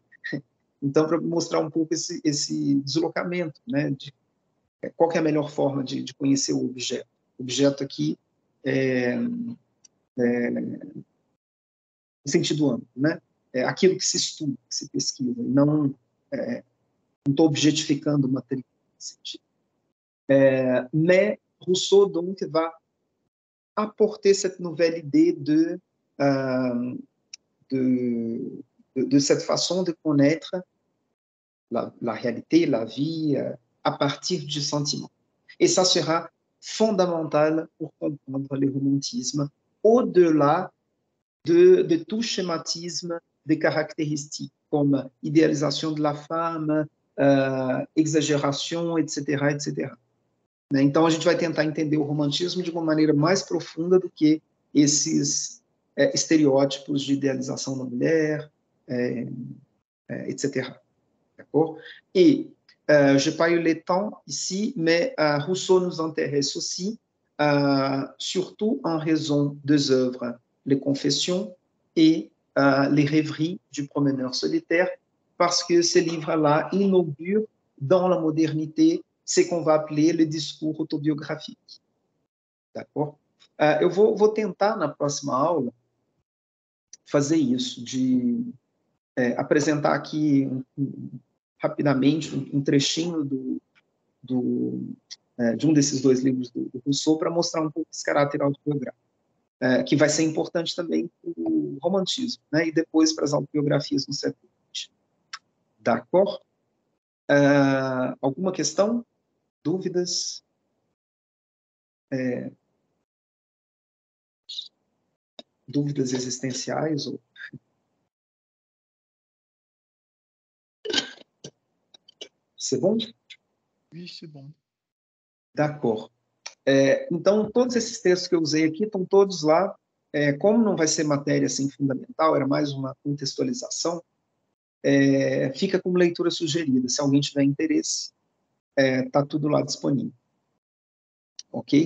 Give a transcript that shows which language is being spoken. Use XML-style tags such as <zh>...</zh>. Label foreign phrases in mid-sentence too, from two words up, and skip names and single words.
<pt>Então, para mostrar um pouco esse deslocamento, né, de qual que é a melhor forma de conhecer o objeto. O objeto aqui no sentido amplo, né? Aquilo que se estuda, que se pesquisa, e não estou objetificando uma tribo nesse sentido.</pt> <fr>Mais Rousseau, donc, va apporter cette nouvelle idée de cette façon de connaître la réalité, la vie, à partir du sentiment. Et ça sera fondamental pour comprendre le romantisme, au-delà de tout schématisme des caractéristiques, comme idéalisation de la femme, exagération, etc., etc.</fr> <pt>Então, a gente vai tentar entender o romantismo de uma maneira mais profunda do que esses estereótipos de idealização da mulher, etc.</pt> <fr>D'accord? Et je n'ai pas eu le temps ici, mais Rousseau nous intéresse aussi, surtout en raison des œuvres Les Confessions et Les Rêveries du promeneur solitaire, parce que ces livres-là inaugurent dans la modernité ce qu'on va appeler le discours autobiographique. D'accord?</fr> <pt>Eu vou tentar, na próxima aula, fazer isso, de apresentar aqui rapidamente um trechinho de um desses dois livros do Rousseau para mostrar um pouco esse caráter autobiográfico, que vai ser importante também para o romantismo, né, e depois para as autobiografias no século XX. D'accord? Alguma questão? Dúvidas? Dúvidas existenciais? Ou...</pt> <fr>C'est bon? Oui, c'est bon. D'accord.</fr> <pt>Então, todos esses textos que eu usei aqui estão todos lá. Como não vai ser matéria assim, fundamental, era mais uma contextualização, fica como leitura sugerida. Se alguém tiver interesse, está tudo lá disponível. Ok?</pt>